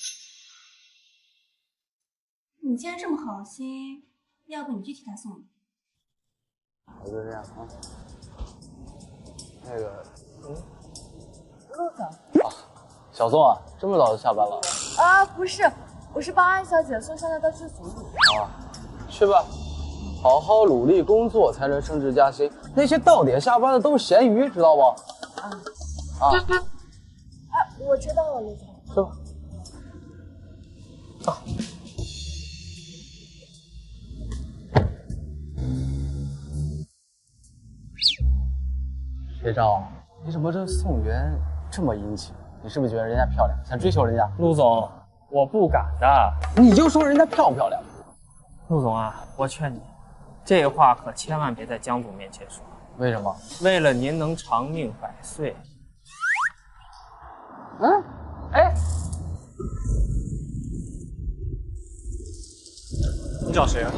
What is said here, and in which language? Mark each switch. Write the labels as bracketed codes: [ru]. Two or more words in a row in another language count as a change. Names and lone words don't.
[zh] 你既然這麼好心，要不你去替他送？我就這樣啊。那個，陸總。啊，小宋啊，這麼早就下班了？啊，不是。我是幫安小姐送項鏈到劇組裡。啊，去吧，好好努力工作才能升職加薪。那些到點下班的都是鹹魚，知道不？哎，我知道了，陸總。是吧？啊。学长，你怎麼這宋媛這麼殷勤？你是不是覺得人家漂亮，想追求人家？陸總。我不敢的，你就說人家漂不漂亮？陸總啊，我勸你，這話可千萬別在江總面前說。為什麼？為了您能長命100歲。哎，你找誰啊？